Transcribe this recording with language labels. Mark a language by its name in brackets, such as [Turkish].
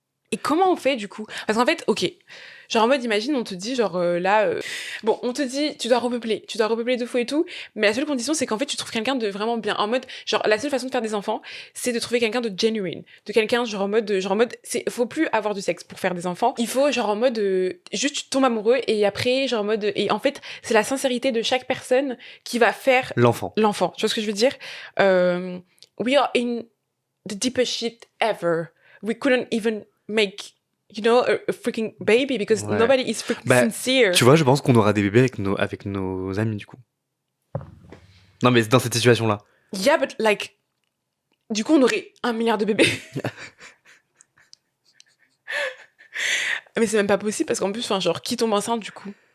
[French] Et comment on fait du coup? Parce qu'en fait, ok, genre en mode imagine on te dit genre bon on te dit tu dois repeupler de fou et tout, mais la seule condition c'est qu'en fait tu trouves quelqu'un de vraiment bien, en mode genre la seule façon de faire des enfants c'est de trouver quelqu'un de genuine, de quelqu'un genre en mode c'est faut plus avoir du sexe pour faire des enfants, il faut genre en mode juste tu tombes amoureux et après genre en mode et en fait c'est la sincérité de chaque personne qui va faire l'enfant, tu vois ce que je veux dire. [English] We are in the deepest shit ever, we couldn't even make a freaking baby because nobody is freaking sincere. [French] Tu vois, je pense qu'on aura des bébés avec nos amis du coup. Non mais dans cette situation là. [English] Yeah, but like [French] du coup on aurait 1 milliard de bébés. Mais c'est même pas possible parce qu'en plus enfin genre qui tombe enceinte du coup.